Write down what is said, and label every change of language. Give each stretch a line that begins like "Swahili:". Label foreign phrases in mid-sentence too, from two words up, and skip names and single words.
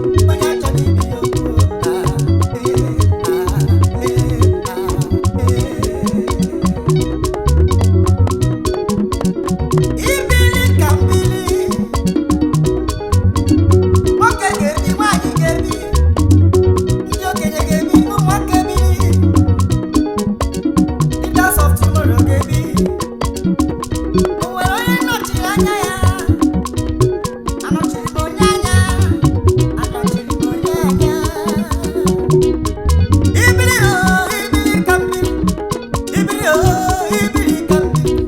Igbo: Onye achọrọ ibi ya okwu, ah, eh, ah, eh, ah, eh. Ibili ka mbili. Nwoke ga-ebi, nwaanyị ga-ebi. Ndị okenye ga-ebi, ụmụaka ebili.
English: Leaders of tomorrow
Igbo: ga-ebi. O nwere onye nọchiri anya ya? Anọchiri m onye anya, anọchiri m onye anya. Ibiri o, ibiri ka mmiri. Ibiri o, ibiri ka mmiri.